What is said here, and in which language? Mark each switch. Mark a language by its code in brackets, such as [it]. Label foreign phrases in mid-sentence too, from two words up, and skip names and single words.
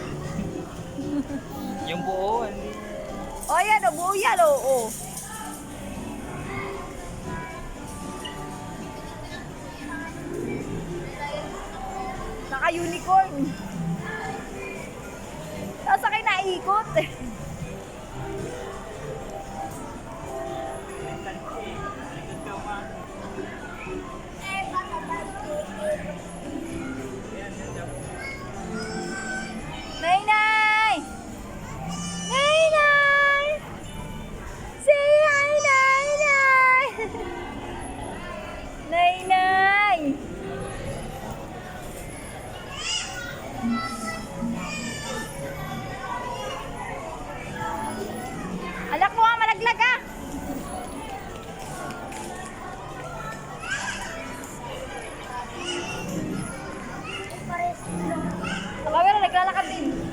[tl] Yung buo, hindi. Oh, yan. Oh, buo yan. Oh. Naka-unicorn. Tapos akin naikot. Nay-nay! Nay-nay! [en] Say hi, [tl] Nay-nay! Nay-nay! Anak mo nga, malaglag ah! Kamera, naglalakad din.